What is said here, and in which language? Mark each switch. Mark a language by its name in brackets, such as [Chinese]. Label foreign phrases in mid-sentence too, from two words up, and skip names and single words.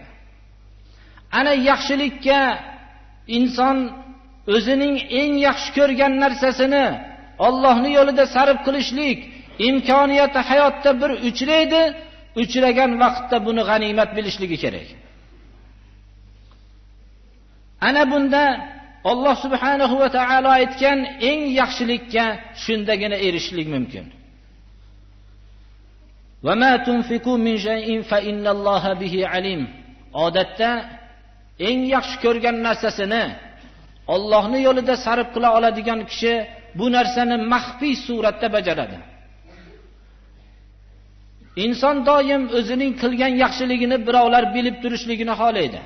[Uzbek] Ana yaxshilikka inson o'zining eng yaxshi ko'rgan narsasini Allohning yo'lida sarf qilishlik imkoniyati hayotda bir uchraydi, uchragan vaqtda buni g'animat bilishligi kerak. Ana bunda Alloh [Arabic] سبحانه وتعالى [Uzbek] aytgan eng yaxshilikka shundagina erishishlik mumkin. [Arabic] وما تنفقوا من شيء فإن الله به عليم. [Uzbek] Odatda eng yaxshi ko'rgan narsasini Allohning yo'lida sarf qila oladigan kishi bu narsani maxfiy suratda bajaradi. Inson doim o'zining qilgan yaxshiligini birovlar bilib turishligini xohlaydi.